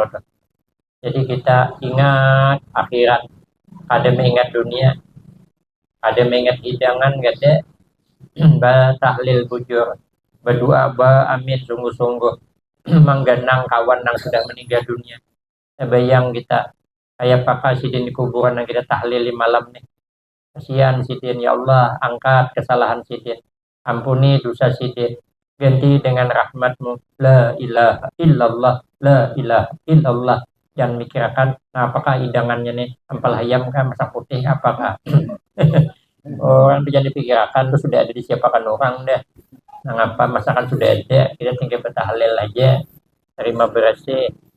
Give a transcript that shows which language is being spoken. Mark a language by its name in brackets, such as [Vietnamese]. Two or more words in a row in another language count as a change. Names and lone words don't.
[Indonesian] Jadi kita ingat akhirat, ada mengingat dunia, ada mengingat hidangan, gede, tahlil bujur, berdoa amin sungguh-sungguh, menggenang kawan yang sudah meninggal dunia. [Banjar] Bayang kita kayak pakai sidin di kuburan yang kita tahlil di malam nih. Kasihan sidin, [Arabic] ya Allah, [Banjar] angkat kesalahan sidin, ampuni dosa sidin, ganti dengan rahmatmu, [Arabic] la ilaha illallah, la ilaha illallah. [Banjar] Jangan mikirkan, nah apakah hidangannya nih, ampal ayam kah, masak putih, apakah? [Indonesian] Orang itu jangan dipikirkan, itu sudah ada disiapakan orang deh. Nah, apa masakan sudah ada, kita tinggal bertahlil aja, terima bersih.